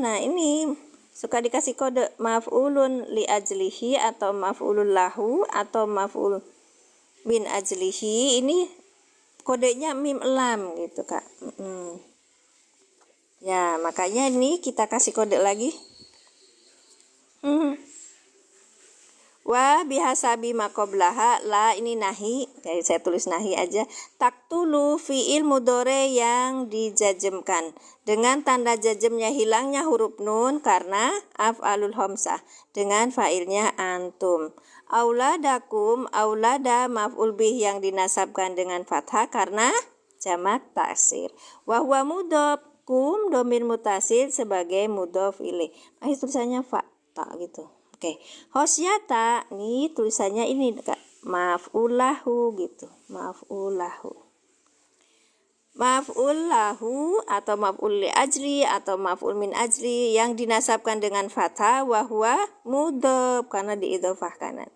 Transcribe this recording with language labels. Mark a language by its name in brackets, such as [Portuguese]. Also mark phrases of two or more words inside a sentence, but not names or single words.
[Indonesian] Nah, ini suka dikasih kode [Arabic] مفعول لأجله [Indonesian] atau [Arabic] مفعول له [Indonesian] atau [Arabic] مفعول بن أجله. [Indonesian] Ini kodenya [Arabic] ميم لام [Indonesian] gitu, Kak. Ya, makanya ini kita kasih kode lagi. [Arabic] وبحسب ما قبلها, [Indonesian] la ini nahi, jadi saya tulis nahi aja. Taktulu [Arabic] فعل مضارع [Indonesian] yang dijajemkan dengan tanda jajemnya hilangnya huruf nun karena [Arabic] أفعال الخمسة [Indonesian] dengan fa'ilnya antum. Auladakum, aulada [Arabic] مفعول به [Indonesian] yang dinasabkan dengan fathah karena jamak taksir. [Arabic] وهو مضاف، كم ضمير متصل sebagai مضاف إليه. [Indonesian] Nah, tulisannya [Arabic] فاء تاء [Indonesian] gitu. Oke, hosyata nih tulisannya ini Kak, [Arabic] مفعول له [Indonesian] gitu, [Arabic] مفعول له. مفعول له [Indonesian] atau [Arabic] مفعول لأجل [Indonesian] atau [Arabic] مفعول من أجل [Indonesian] yang dinasabkan dengan fathah [Arabic] وهو مضاف [Indonesian] karena diidhofah kanan.